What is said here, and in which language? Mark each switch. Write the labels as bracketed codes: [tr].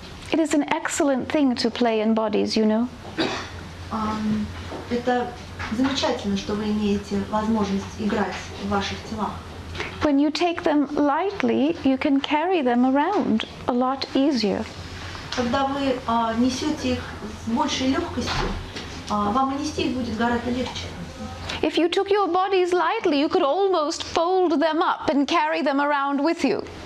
[en] It is an excellent thing to play in bodies, you know. [ru] Это замечательно, что вы имеете возможность играть в ваших телах. [en] When you take them lightly, you can carry them around a lot easier. [ru] Когда вы несете их с большей легкостью, вам и нести их будет гораздо легче. [en] If you took your bodies lightly, you could almost fold them up and carry them around with you.